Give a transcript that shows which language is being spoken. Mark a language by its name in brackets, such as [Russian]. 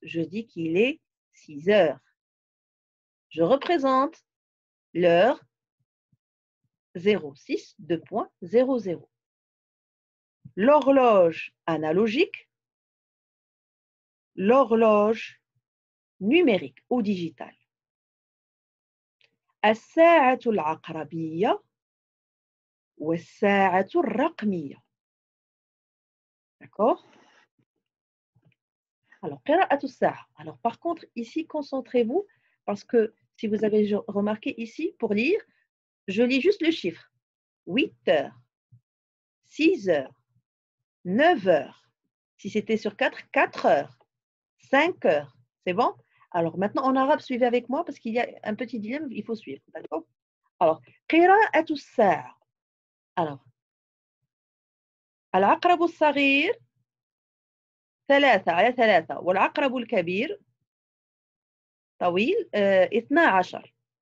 [French] Je dis qu'il est 6 heures. Je représente l'heure 06 2.00. L'horloge analogique, l'horloge numérique ou digitale. [Arabic] الساعة العقربية والساعة الرقمية. [French] D'accord? Alors, [Arabic] قراءة الساعة. [French] Alors, par contre, ici, concentrez-vous parce que si vous avez remarqué ici, pour lire, je lis juste le chiffre. 8 heures, 6 heures, 9 heures. Si c'était sur 4, 4 heures, 5 heures. C'est bon? Alors, maintenant, en arabe, suivez avec moi parce qu'il y a un petit dilemme, il faut suivre. D'accord? [Arabic] Alors, قراءة الساعة. Alors, العقرب الصغير 3 على 3 والعقرب الكبير طويل 12.